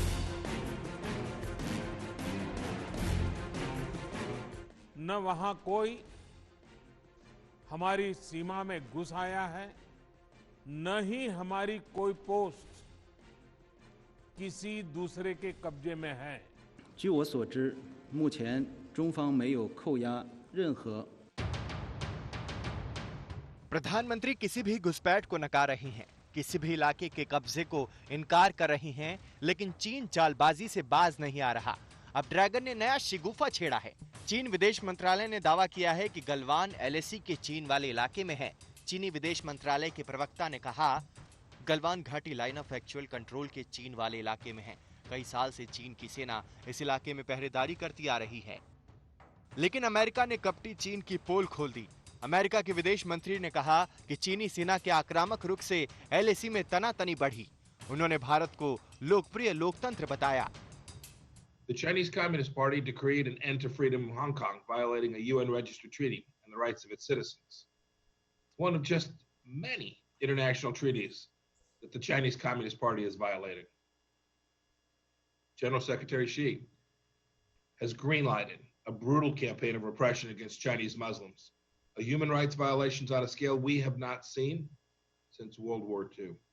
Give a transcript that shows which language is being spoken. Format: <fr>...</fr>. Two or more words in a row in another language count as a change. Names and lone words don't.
<hi>न वहां कोई हमारी सीमा में घुस आया है, न ही हमारी कोई पोस्ट किसी दूसरे के कब्जे में है।</hi> <zh>据我所知，目前中方没有扣押任何</zh> <hi>प्रधानमंत्री किसी भी घुसपैठ को नकार रही हैं, किसी भी इलाके के कब्जे को इनकार कर रही हैं, लेकिन चीन चालबाजी से बाज नहीं आ रहा। अब ड्रैगन ने नया शिगुफा छेड़ा है। चीन विदेश मंत्रालय ने दावा किया है कि गलवान एलएसी के चीन वाले इलाके में है। चीनी विदेश मंत्रालय के प्रवक्ता ने कहा, गलवान घाटी लाइन ऑफ एक्चुअल कंट्रोल के चीन वाले इलाके में है। कई साल से चीन की सेना इस इलाके में पहरेदारी करती आ रही है, लेकिन अमेरिका ने कपटी चीन की पोल खोल दी। अमेरिका के विदेश मंत्री ने कहा कि चीनी सेना के आक्रामक रुख से एलएसी में तनातनी बढ़ी। उन्होंने भारत को लोकप्रिय लोकतंत्र बताया।</hi> <en>The Chinese Communist Party decreed an end to freedom in Hong Kong, violating a UN registered treaty and the rights of its citizens. One of just many international treaties that the Chinese Communist Party is violating. General Secretary Xi has greenlighted a brutal campaign of repression against Chinese Muslims, a human rights violations on a scale we have not seen since World War II.</en>